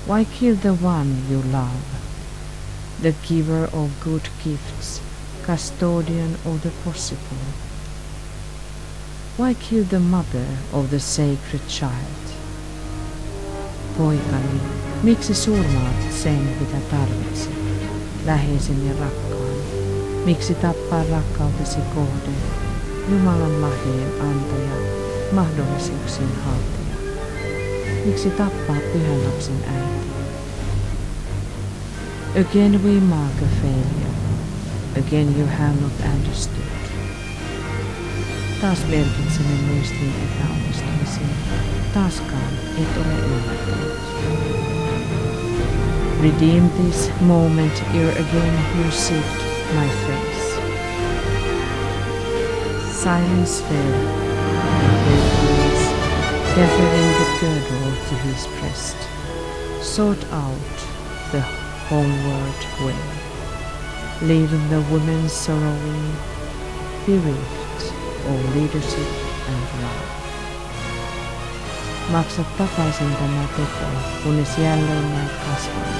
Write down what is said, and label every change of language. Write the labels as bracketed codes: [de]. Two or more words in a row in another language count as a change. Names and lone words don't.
[en] Why kill the one you love, the giver of good gifts, custodian of the possible? Why kill the mother of the sacred child? [fi] Poikani, miksi surmaat sen, mitä tarvitset, läheisen ja rakkaan? Miksi tappaa rakkautesi kohde, Jumalan lahjojen antaja, mahdollisuuksien haltija? Miksi tappaa pyhän lapsen äiti? [en] Again we mark a failure. Again you have not understood. [fi] Taas merkitsemme muistiin epäonnistumisia. Taaskaan et ole ymmärtänyt. [en] Redeem this moment ere again you seek my face. Silence fell, and Hercules, gathering the girdle to his breast, sought out the homeward way, leaving the women sorrowing, bereft of leadership and love. [fi] Maksa takaisin tämä teko, kunnes jälleen näet kasvani.